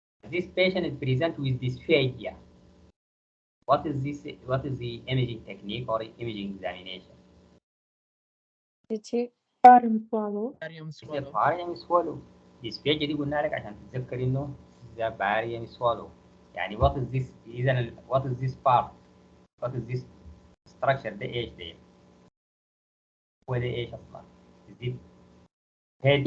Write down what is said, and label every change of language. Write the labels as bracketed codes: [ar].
[en] This patient is present with dysphagia. What is this? What is the imaging technique or imaging examination? Barium swallow. Barium swallow. [ar] Dysphagia دي قلنا لك عشان تتذكر إنه [en] the barium swallow. يعني what is this? إذا what is this part? What is this structure? [ar] ده إيش ده؟ هو ده إيش أصلا؟ [en] Is it head?